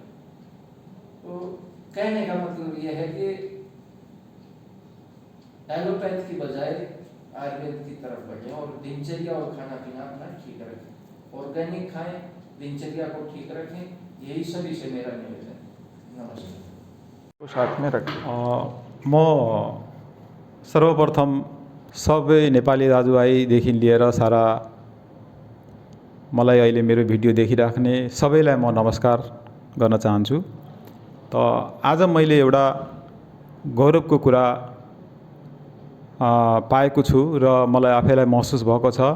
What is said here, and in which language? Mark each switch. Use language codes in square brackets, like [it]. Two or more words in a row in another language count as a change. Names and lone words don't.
[hi] तो कहने का मतलब ये है कि एलोपैथ की बजाय आयुर्वेद की तरफ बढ़े और दिनचर्या और खाना पीना अपना ठीक रखें, ऑर्गेनिक खाएं, दिनचर्या को ठीक रखें, यही सभी से मेरा निवेदन है। नमस्कार। को साथ में रखें। [ne] म सर्वप्रथम सबै नेपाली दाजुभाइदेखि लिएर सारा मलाई अहिले मेरो भिडियो देखिराख्ने सबैलाई म नमस्कार गर्न चाहन्छु। त आज मैले एउटा गौरवको कुरा पाएको छु र मलाई आफैलाई महसुस भएको छ।